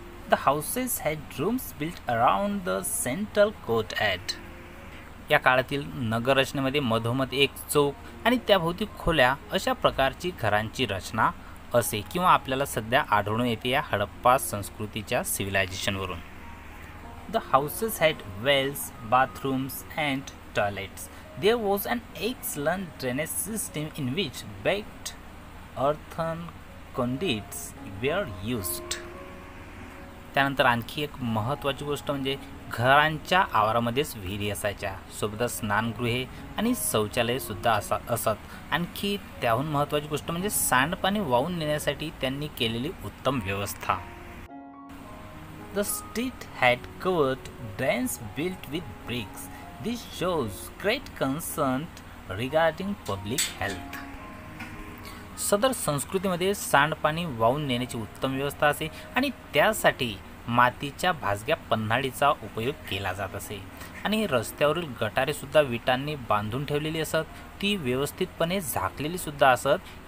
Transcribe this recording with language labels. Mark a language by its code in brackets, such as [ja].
[en] The houses had rooms built around the central courtyard. [mr] या काळातील नगररचनेमध्ये मधोमध एक चौक आणि त्याभोवती खोल्या अशा प्रकारची घरांची रचना असे किंवा आपल्याला सध्या आढळून येते या हडप्पा संस्कृतीच्या सिव्हिलायझेशनवरून. [en] The houses had wells, bathrooms and toilets. There was an excellent drainage system in which baked earthen conduits were used. [mr] त्यानंतर आणखी एक महत्त्वाची गोष्ट म्हणजे घरांच्या आवारामध्येच विहिरी असायच्या, सोबतच स्नानगृहे आणि शौचालयसुद्धा असत. आणखी त्याहून महत्त्वाची गोष्ट म्हणजे सांडपाणी वाहून नेण्यासाठी त्यांनी केलेली उत्तम व्यवस्था. [en] The street had covered drains built with bricks. This shows great concern regarding public health. [mr] सदर संस्कृतीमध्ये सांडपाणी वाहून नेण्याची उत्तम व्यवस्था असे आणि त्यासाठी मातीच्या भाजक्या पन्हाळीचा उपयोग केला जात असे. आणि रस्त्यावरील गटारेसुद्धा विटांनी बांधून ठेवलेली असत, ती व्यवस्थितपणे झाकलेली सुद्धा असत.